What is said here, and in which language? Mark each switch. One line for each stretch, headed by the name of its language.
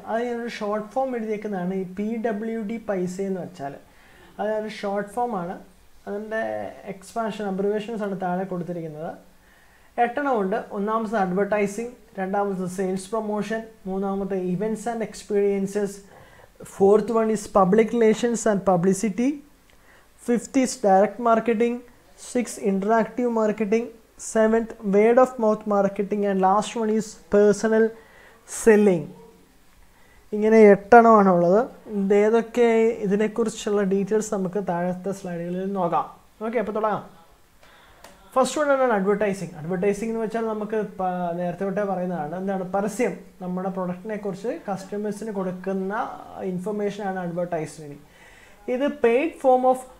Malayalam: അത് ഞാനൊരു short form എഴുതിയേക്കുന്നതാണ് ഈ PWD പൈസ എന്ന് വെച്ചാൽ. അതൊരു ഷോർട്ട് ഫോമാണ്. അതിൻ്റെ എക്സ്പാൻഷൻ അബ്രിവേഷൻസ് ആണ് താഴെ കൊടുത്തിരിക്കുന്നത്. 8 ഉണ്ട്. ഒന്നാമത്തെ
English: advertising,
Malayalam: രണ്ടാമത്തെ
English: sales promotion,
Malayalam: മൂന്നാമത്തെ
English: Events and experiences, 4th one is public relations and publicity, 5th is direct marketing, 6th interactive marketing, 7th word of mouth marketing and last one is personal selling.
Malayalam: ഇങ്ങനെ 8 ആണുള്ളത്. ഏതൊക്കെ ഇതിനെക്കുറിച്ചുള്ള details നമുക്ക് താഴത്തെ സ്ലൈഡുകളിൽ നോക്കാം. Okay, അപ്പോൾ തുടങ്ങാം. ഫസ്റ്റ് വൺ ആണ് അഡ്വർടൈസിങ്. അഡ്വർടൈസിംഗ് എന്ന് വെച്ചാൽ നമുക്ക് നേരത്തെ തൊട്ടേ പറയുന്നതാണ്. പരസ്യം. നമ്മുടെ പ്രൊഡക്റ്റിനെ കുറിച്ച് കസ്റ്റമേഴ്സിന് കൊടുക്കുന്ന ഇൻഫർമേഷനാണ് അഡ്വർടൈസ്മെൻറ്റ്. ഇത് പെയ്ഡ് ഫോം ഓഫ്